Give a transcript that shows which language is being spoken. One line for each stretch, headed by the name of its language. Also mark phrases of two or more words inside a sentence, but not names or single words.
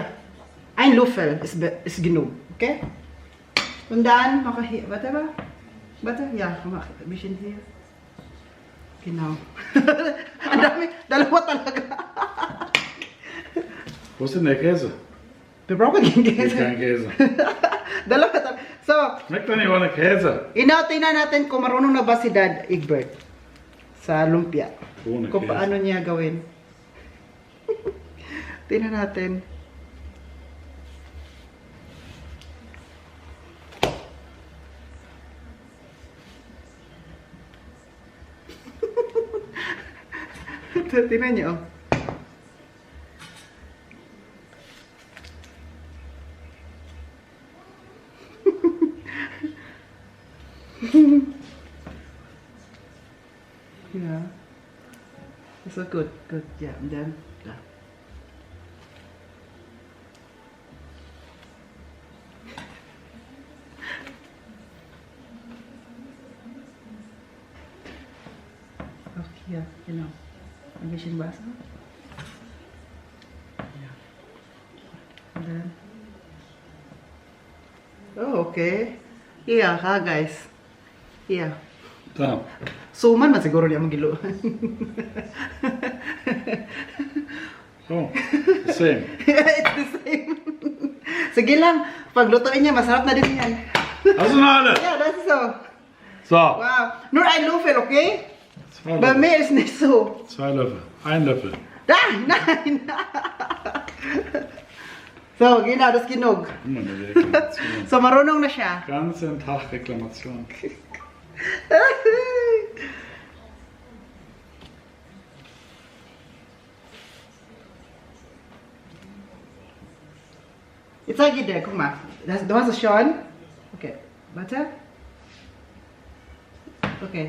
German: Ein Löffel ist genug. Okay? Und dann noch hier. Warte mal. Warte. Ja, mach ein bisschen hier. Genau.
Filipino: Ang dami. Dalawa talaga.
German: Wo ist denn der Käse? Wir brauchen keinen Hier Käse. kein Käse.
Filipino: Dalawa talaga.
German: So, Schmeckt doch nicht ohne Käse.
Filipino: tingnan natin kung marunong na ba si Dad Egbert sa lumpia.
German: Ohne
Filipino: Kung
German: Käse.
Filipino: paano niya gawin. Tingnan natin. Tingnan niyo. Oh.
English: Yeah. So good. Yeah, and then yeah. Okay, yeah,
German: genau. Ein bisschen Wasser. Ja.
English: And then. Oh, okay. Yeah, guys. Yeah.
German: Da.
Filipino: Suman man siguro niya magilo.
English: So, the same. It's the same.
Filipino: Sige lang, paglutuin niya, masarap na din yan.
German: Hast du noch alle?
English: Yeah, that's so. So,
German: Wow. Nur ein Löffel, okay? zwei Bei Löffel. mir ist nicht so. 2 Löffel. 1 Löffel. Nein. So, genau, das ist genug. Immer eine Reklamation.
Filipino: So, marunong na siya.
German: Ganzen Tag Reklamation. Ich zeige dir, guck mal. Du hast es schon. Okay, warte. Okay.